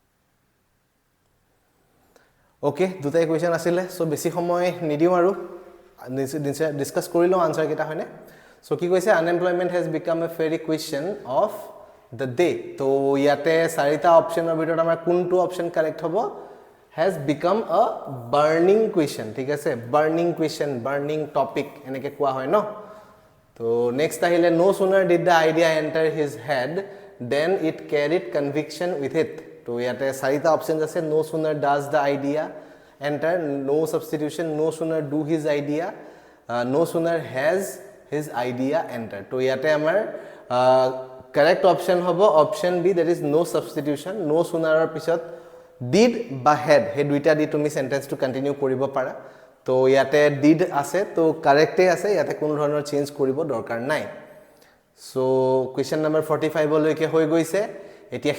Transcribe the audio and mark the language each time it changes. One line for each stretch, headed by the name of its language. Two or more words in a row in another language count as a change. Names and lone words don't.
Assamese: ওকে দুটাই কোৱেশ্চন আছিল সো বেছি সময় নিদিও আৰু ডিসকাস কৰি লও আনসাৰ কেটা হয়নে সো কি কৈছে
English: unemployment has become a ferry question of the day
Assamese: তো ইয়াতে চাৰিটা অপচনৰ ভিতৰত আমাৰ কোনটো
English: option correct
Assamese: হ'ব
English: has become a burning question
Assamese: ঠিক আছে
English: burning question burning topic
Assamese: এনেকে কোৱা হয় ন তো নেক্সট আহিলে
English: no sooner did the idea enter his head then it carried conviction with it
Assamese: তো ইয়াতে চাৰিটা অপচন আছে
English: no sooner does the idea enter no substitution no sooner do his idea no sooner has his idea enter
Assamese: তো ইয়াতে আমাৰ
English: correct option
Assamese: হ'ব
English: option B that is no substitution no sooner
Assamese: ৰ পিছত did বা had হে দুইটা দি তুমি সেন্টেন্সটো কন্টিনিউ কৰিব পাৰা তো ইয়াতে did আছে তো কারেক্টে আছে ইয়াতে কোনো ধৰণৰ চেঞ্জ কৰিব দৰকাৰ নাই সো
English: question number
Assamese: 45 লৈকে হৈ গৈছে এতিয়া